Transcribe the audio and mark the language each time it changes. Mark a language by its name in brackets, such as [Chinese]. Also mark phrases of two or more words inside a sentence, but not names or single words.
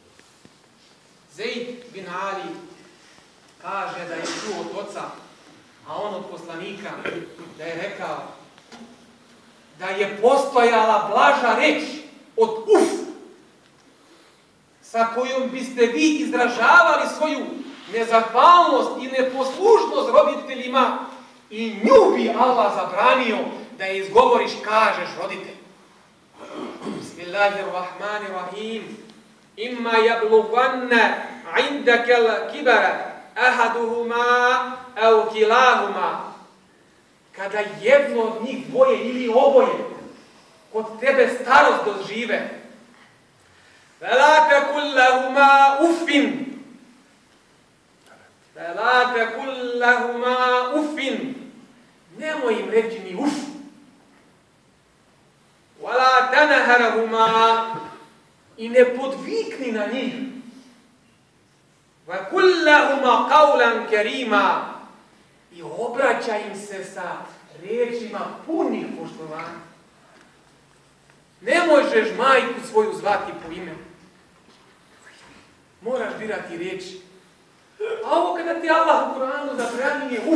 [Bosnian] Zejd bin Ali kaže da je čuo od oca, a on od poslanika, da je rekao da je postojala blaža reč od uf, sa kojom biste vi izražavali svoju nezahvalnost i neposlušnost roditeljima i nju bi Allah zabranio da je izgovoriš, kažeš roditelj. [Arabic] بِسْمِ اللَّهِ الرَّحْمَٰنِ الرَّحِيمِ. إِمَّا يَبْلُغَنَّ عِندَكَ الْكِبَرَ أَحَدُهُمَا أَوْ كِلَاهُمَا. [Bosnian] Kada jedno od njih dvoje ili oboje kod tebe starost dožive, [Arabic] فَلَا تَقُل لَّهُمَا أُفٍّ. فَلَا تَقُل لَّهُمَا أُفٍّ. [Bosnian] Nemoj im reći ni uf. [Arabic] وَلَا تَنْهَرْهُمَا. [Bosnian] I ne podvikni na njih. [Arabic] وَقُل لَّهُمَا قَوْلًا كَرِيمًا. [Bosnian] I obraćaj im se sa riječima punih poštovanja. Ne možeš majku svoju zvati po imenu. Moraš birati riječi. A ovo kada ti Allah u Kur'anu zabranjuje uf.